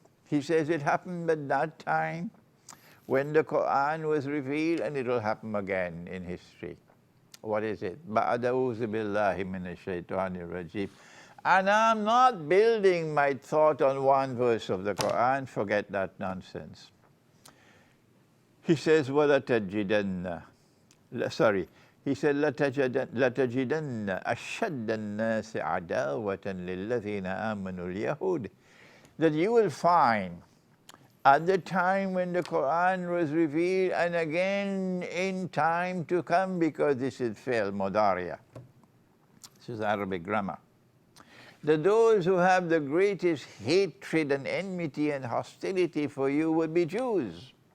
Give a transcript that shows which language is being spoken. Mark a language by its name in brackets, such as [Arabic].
[English] He says it happened at that time when the Quran was revealed, and it will happen again in history. What is it? [Arabic] Ba'ada'uzu billahi minash shaitanir rajim. [English] And I'm not building my thought on one verse of the Quran. Forget that nonsense. He says, [Arabic] وَلَتَجِدَنَّ [English] Sorry. He said, [Arabic] لَتَجِدَنَّ أَشَدَّ النَّاسِ عَدَاوَةً لِلَّذِينَ آمَنُوا الْيَهُودِ. [English] That you will find at the time when the Quran was revealed, and again in time to come, because this is fi'l mudariya. This is Arabic grammar. That those who have the greatest hatred and enmity and hostility for you would be Jews.